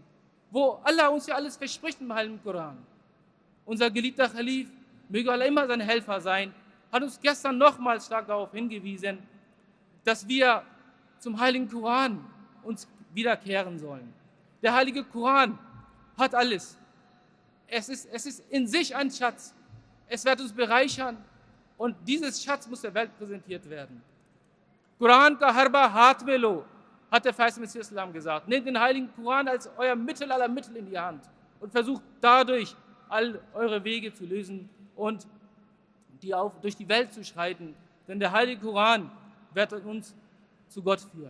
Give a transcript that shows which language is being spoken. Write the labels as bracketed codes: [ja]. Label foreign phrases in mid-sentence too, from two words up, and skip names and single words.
[de] Wo Allah uns ja alles verspricht im Heiligen Koran. Unser geliebter Khalif, möge Allah immer sein Helfer sein, hat uns gestern nochmals stark darauf hingewiesen, dass wir zum Heiligen Koran uns wiederkehren sollen. Der Heilige Koran hat alles. Es ist in sich ein Schatz. Es wird uns bereichern und dieses Schatz muss der Welt präsentiert werden. [ur] قرآن کا حربہ ہاتھ میں لو, [de] hat der Feist Messias Islam gesagt. Nehmt den Heiligen Koran als euer Mittel aller Mittel in die Hand und versucht dadurch all eure Wege zu lösen und durch die Welt zu schreiten. Denn der Heilige Koran wird uns zu Gott führen.